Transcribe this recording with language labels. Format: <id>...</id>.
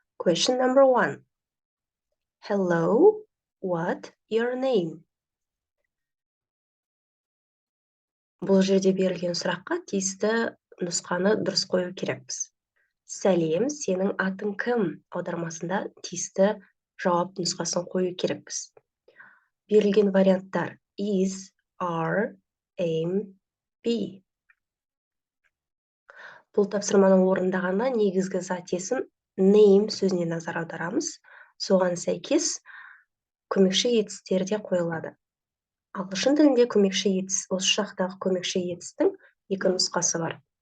<en>Question number 1. Hello, what your name?</en> <kk>Бұл жерде берілген сұраққа тиісті нұсқаны дұрыс қою керекпіз. Сәлем, сенің атың кім? Аудармасында тиісті жауап нұсқасын қою керекпіз. Берілген варианттар is, are, am, be. Бұл тапсырманы орындағанда негізгі зат есім name сөзіне назар аударамыз. Соған сәйкес көмекші етістер де қойылады. Ағылшын тілінде көмекші етіс, осы жақтағы көмекші етістің екі нұсқасы бар.</kk>